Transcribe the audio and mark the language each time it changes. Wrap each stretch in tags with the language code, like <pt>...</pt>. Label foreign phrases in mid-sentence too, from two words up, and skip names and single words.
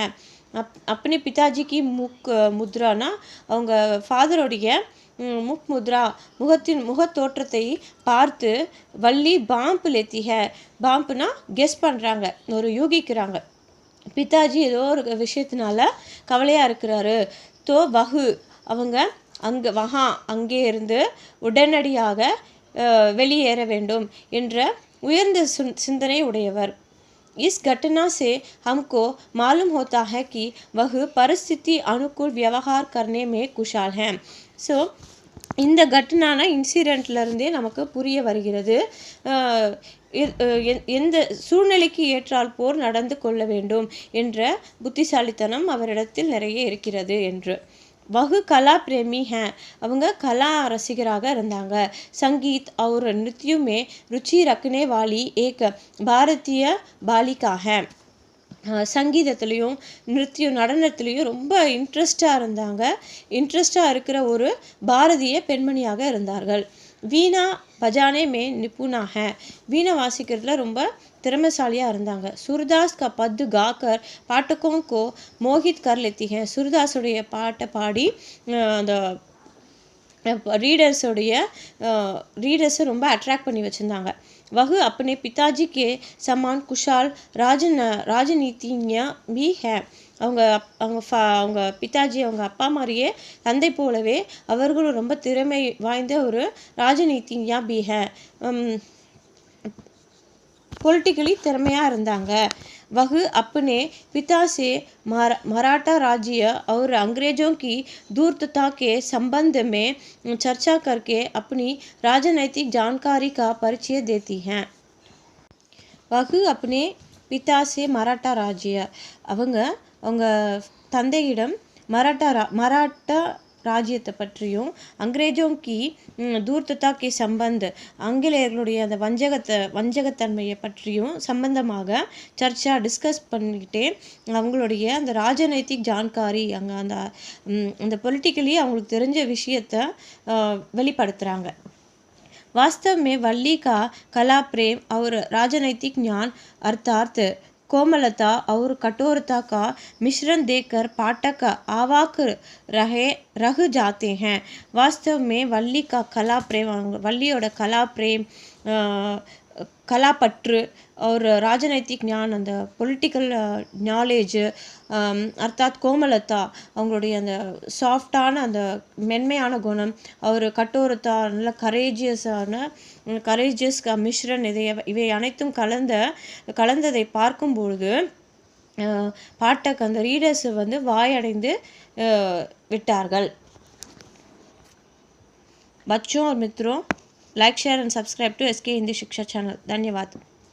<hi>अपने पिताजी की मुख मुद्राना</hi> <ta>அவங்க ஃபாதரோடைய</ta> <hi>मुख मुद्रा</hi> <ta>முகத்தோற்றத்தை பார்த்து வள்ளி</ta> <hi>भांप लेती है.</hi> <ta>பாம்ப்னா கெஸ் பண்ணுறாங்க, ஒரு யூகிக்கிறாங்க. பிதாஜி ஏதோ ஒரு விஷயத்தினால கவலையாக இருக்கிறாரு.</ta> <hi>तो वह</hi> <ta>அவங்க அங்கே இருந்து உடனடியாக வெளியேற வேண்டும் என்ற உயர்ந்த சிந்தனை உடையவர்.</ta> <hi>इस घटना से हमको मालूम होता है कि वह परिस्थिति अनुकूल व्यवहार करने में कुशल हैं.</hi> <ta>ஸோ இந்த கட்டனான இன்சிடெண்ட்லேருந்தே நமக்கு புரிய வருகிறது எந்த சூழ்நிலைக்கு ஏற்றால் போர் நடந்து கொள்ள வேண்டும் என்ற புத்திசாலித்தனம் அவரிடத்தில் நிறைய இருக்கிறது என்று.</ta> <hi>वह कला प्रेमी हैं.</hi> <ta>அவங்க கலா ரசிகராக இருந்தாங்க.</ta> <hi>संगीत और नृत्य में रुचि रखने वाली एक भारतीय बालिका है.</hi> <ta>சங்கீதத்துலேயும் நடனத்துலேயும் ரொம்ப இன்ட்ரெஸ்டாக இருந்தாங்க. இன்ட்ரெஸ்டாக இருக்கிற ஒரு பாரதிய பெண்மணியாக இருந்தார்கள்.</ta> <hi>वीणा बजाने में निपुण है.</hi> <ta>வீணை வாசிக்கிறதுல ரொம்ப திறமைசாலியாக இருந்தாங்க.</ta> <hi>सूरदास का पद गाकर पाठकों को मोहित कर लेती हैं.</hi> <ta>सूरदासुடைய பாட்டை பாடி அந்த ரீடர்ஸை ரொம்ப அட்ராக்ட் பண்ணி வச்சுருந்தாங்க.</ta> <hi>वह अपने पिताजी के समान कुशल राजनीतिज्ञ भी है.</hi> <ta>அவங்க பிதாஜி அவங்க அப்பா மாதிரியே தந்தை போலவே அவர்களும் ரொம்ப திறமை வாய்ந்த ஒரு</ta> <hi>राजनीतिज्ञ भी है.</hi> <ta>பொலிட்டிக்கலி திறமையாக இருந்தாங்க.</ta> <hi>वह अपने पिता से मराठा राज्य और अंग्रेज़ों की धूर्तता के संबंध में चर्चा करके अपनी राजनैतिक जानकारी का परिचय देती हैं. वह अपने पिता से मराठा राज्य</hi> <ta>அவங்க தந்தையிடம் மராட்டா ராஜ்யத்தை பற்றியும்</ta> <hi>अंग्रेज़ों की धूर्तता के संबंध</hi> <ta>ஆங்கிலேயர்களுடைய அந்த வஞ்சகத்தன்மையை பற்றியும் சம்பந்தமாக சர்ச்சா டிஸ்கஸ் பண்ணிக்கிட்டே அவங்களுடைய அந்த</ta> <hi>राजनैतिक जानकारी</hi> <ta>அங்கே அந்த பொலிட்டிக்கலி அவங்களுக்கு தெரிஞ்ச விஷயத்தை வெளிப்படுத்துகிறாங்க.</ta> <hi>वास्तव में वल्ली का कला प्रेम और राजनैतिक ज्ञान अर्थात कोमलता और कठोरता का मिश्रण देखकर पाठक आवाक रह जाते हैं. वास्तव में वल्ली का कला प्रेम वल्लियोட कला प्रेम</hi> <ta>கலாப்பற்று ஒரு</ta> <hi>राजनैतिक ज्ञान</hi> <ta>அந்த</ta> <en>political knowledge</en> <hi>अर्थात कोमलता</hi> <ta>அவங்களுடைய அந்த சாஃப்டான அந்த மென்மையான குணம் ஒரு கட்டோரத்தா நல்ல கரேஜியஸ் மிஸ்ரன் இவை அனைத்தும் கலந்ததை பார்க்கும்பொழுது பாட்டக் அந்த ரீடர்ஸ் வாயடைந்து விட்டார்கள்.</ta> <hi>बच्चों और मित्रों,</hi> <en>like share and subscribe to</en> <hi>SK हिंदी शिक्षा चैनल. धन्यवाद.</hi>